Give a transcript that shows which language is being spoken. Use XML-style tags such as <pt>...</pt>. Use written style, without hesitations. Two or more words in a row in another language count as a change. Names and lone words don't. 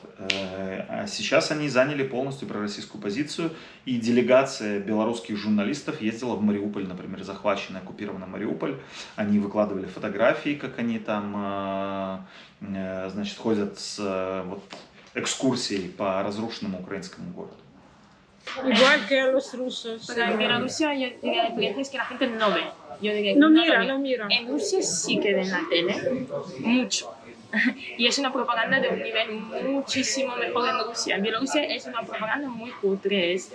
<ru>А сейчас они заняли полностью пророссийскую позицию, и делегация белорусских журналистов ездила в Мариуполь, например, захваченный, оккупированный Мариуполь. Они выкладывали фотографии, как они там, значит, ходят с вот, экскурсией по разрушенному украинскому городу.</ru> <es>Igual que a los rusos. Pero en Bielorrusia yo diría la diferencia es que la gente no ve. Yo diría que No lo mira, ve. no mira. En Rusia sí que ven la tele, mucho. Y es una propaganda de un nivel muchísimo mejor en Rusia. En Bielorrusia es una propaganda muy cutre,</es>